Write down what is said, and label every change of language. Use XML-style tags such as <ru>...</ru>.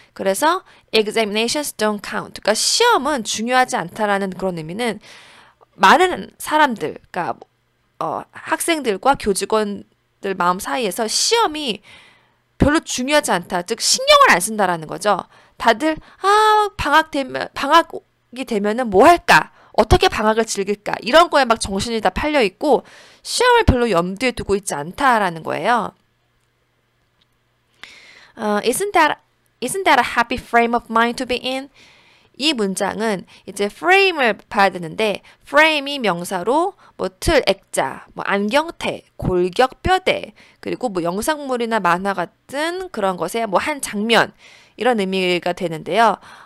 <ko>그래서</ko> <en>examinations don't count,</en> <ko>그러니까 시험은 중요하지 않다라는 그런 의미는 많은 사람들, 그러니까 학생들과 교직원들 마음 사이에서 시험이 별로 중요하지 않다. 즉 신경을 안 쓴다라는 거죠. 다들 방학이 되면은 뭐 할까? 어떻게 방학을 즐길까? 이런 거에 막 정신이 다 팔려 있고 시험을 별로 염두에 두고 있지 않다라는 거예요.</ko> <en>Isn't that a happy frame of mind to be in?</en> <ko>이 문장은 이제 frame을 봐야 되는데 frame이 명사로 뭐 틀, 액자, 뭐 안경테, 골격, 뼈대, 그리고 뭐 영상물이나 만화 같은 그런 것의 뭐 한 장면 이런 의미가 되는데요.</ko>